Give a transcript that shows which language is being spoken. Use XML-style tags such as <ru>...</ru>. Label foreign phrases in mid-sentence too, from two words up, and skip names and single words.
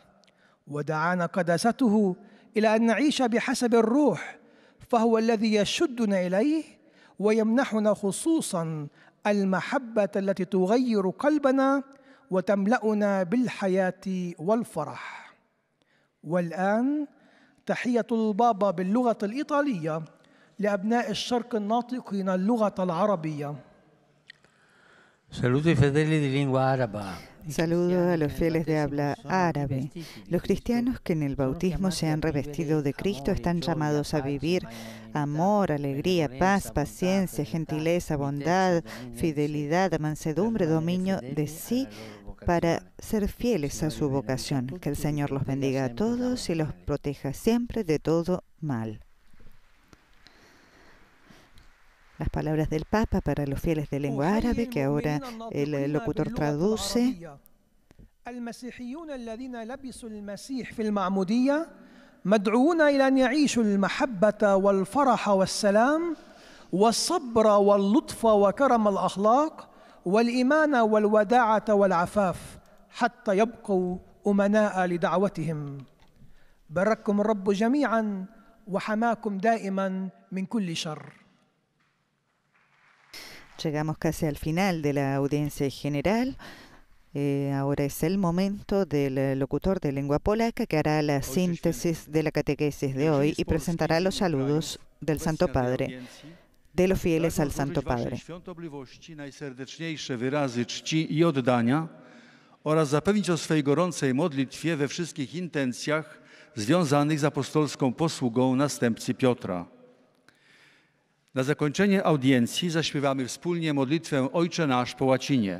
<ar>ودعانا قداسته إلى أن نعيش بحسب الروح، فهو الذي يشدنا إليه ويمنحنا خصوصاً المحبة التي تغير قلبنا وتملأنا بالحياة والفرح. والآن تحية البابا باللغة الإيطالية لأبناء الشرق الناطقين اللغة العربية.</ar> <it>Saludo ai fedeli di lingua araba.</it> <es>Saludo a los fieles de habla árabe. Los cristianos que en el bautismo se han revestido de Cristo están llamados a vivir amor, alegría, paz, paciencia, gentileza, bondad, fidelidad, mansedumbre, dominio de sí, para ser fieles a su vocación. Que el Señor los bendiga a todos y los proteja siempre de todo mal. Las palabras del Papa para los fieles de lengua árabe, que ahora el locutor traduce.</es> <ar>المسيحيون الذين لبسوا المسيح في المعمودية مدعوون إلى أن يعيشوا المحبة والفرح والسلام والصبر واللطف وكرم الأخلاق والإيمان والوداعة والعفاف حتى يبقوا الأمناء لدعوتهم. بارككم الرب جميعا وحماكم دائما من كل شر.</ar> <es>Llegamos casi al final de la audiencia general. Ahora es el momento del locutor de lengua polaca que hará la síntesis de la catequesis de hoy y presentará los saludos del Santo Padre, de los fieles al Santo Padre.</es> <pl>Najserdeczniejsze wyrazy czci i oddania oraz zapewnić o swej gorącej modlitwie we wszystkich intencjach związanych z apostolską posługą następcy Piotra. Na zakończenie audiencji zaśpiewamy wspólnie modlitwę Ojcze Nasz po łacinie.</pl>